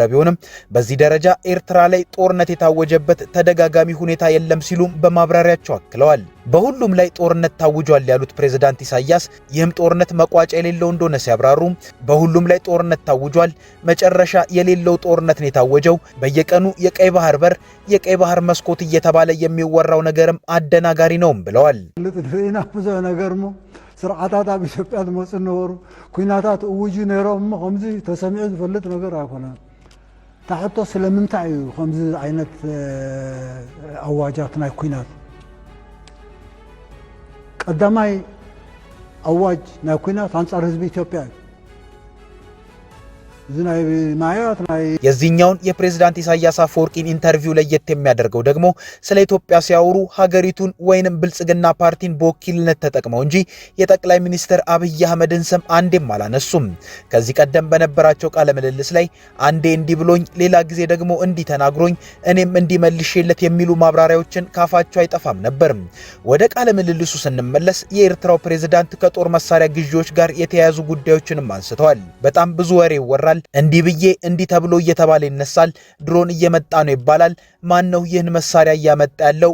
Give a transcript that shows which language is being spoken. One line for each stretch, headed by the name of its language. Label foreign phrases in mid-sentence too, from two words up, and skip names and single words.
Amharic: ቢሆንም በዚህ ደረጃ ኤርትራ ላይ ጦርነት የታወጀበት ተደጋጋሚ ሁኔታ የለም ሲሉም በማብራሪያቸው አክለዋል። በሁሉም ላይ ጦርነት ታውጇል ያሉት ፕሬዝዳንት ኢሳያስ ይህም ጦርነት መቋጫ የሌለው እንደሆነ ሲያብራሩ በሁሉም ላይ ጦርነት ታውጇል፣ መጨረሻ የሌለው ጦርነት ነው የታወጀው። በየቀኑ የቀይ ባህር በር፣ የቀይ ባህር መስኮት እየተባለ የሚወራው ነገርም አደናጋሪ ነውም ብለዋል።
Tigrinya: ነገርሞ ስርዓታት ኣብ ኢትዮጵያ ዝመፁ ነበሩ ኩናታት እውጁ ነይሮም ከምዚ ተሰሚዑ ዝፈልጥ ነገር ኣይኮነን። ታሕቶ ስለምንታይ እዩ ከምዚ ዓይነት አዋጃት ናይ ኩናት? ቀዳማይ አዋጅ ናይ ኩናት አንጻር ህዝቢ ኢትዮጵያ እዩ።
Amharic: የዚህኛውን የፕሬዝዳንት ኢሳያስ አፈወርቂን ኢንተርቪው ለየት የሚያደርገው ደግሞ ስለ ኢትዮጵያ ሲያወሩ ሀገሪቱን ወይንም ብልጽግና ፓርቲን በወኪልነት ተጠቅመው እንጂ የጠቅላይ ሚኒስትር አብይ አህመድን ስም አንዴም አላነሱም። ከዚህ ቀደም በነበራቸው ቃለ ምልልስ ላይ አንዴ እንዲህ ብሎኝ፣ ሌላ ጊዜ ደግሞ እንዲህ ተናግሮኝ እኔም እንዲህ መልሼለት የሚሉ ማብራሪያዎችን ካፋቸው አይጠፋም ነበር። ወደ ቃለ ምልልሱ ስንመለስ የኤርትራው ፕሬዝዳንት ከጦር መሳሪያ ግዢዎች ጋር የተያያዙ ጉዳዮችንም አንስተዋል። በጣም ብዙ ወሬ ይወራል። እንዲህ ብዬ እንዲህ ተብሎ እየተባለ ይነሳል። ድሮን እየመጣ ነው ይባላል። ማን ነው ይህን መሳሪያ እያመጣ ያለው?